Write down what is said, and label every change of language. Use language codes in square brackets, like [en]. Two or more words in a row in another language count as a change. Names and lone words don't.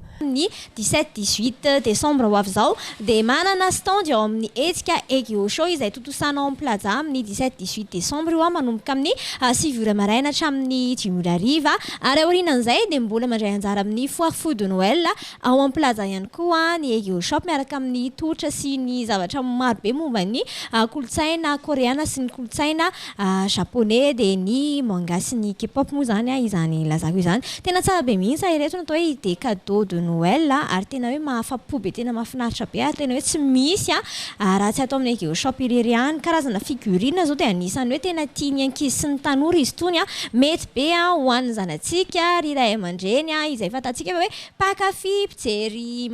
[mg] Ny 17-18 décembre ho avy izao dia manana stand ao amin'ny hetsika Egyo Shop izay totosanao amin'ny plaza amin'ny 17-18 décembre io manomboka amin'ny 9 ora maraina hatramin'ny 10 ora hariva ary aorianan'izay dia mbola mandray anjara amin'ny [fr] foire fou de Noël [mg] ao amin'ny plaza ihany koa ny Egyo Shop miaraka amin'ny tolotra sy ny zavatra marobe momba ny kolotsaina koreana sy ny kolotsaina japonais dia ny manga sy ny K-pop moa zany izany lazako izany. Tena tsara be mihitsy ireto natao hoe [fr] des cadeaux de Noël [mg] ary tena hoe mahafapo be tena mahafinaritra be ary tena hoe tsy misy raha tsy atao amin'ny Egyo Shop irery ihany. Karazana figurine zao dia anisany hoe tena tiany ankizy sy ny tanora izy tony mety be ho an'ny zanatsika ry ray aman-dreny izay fantatsika hoe pakafy mpijery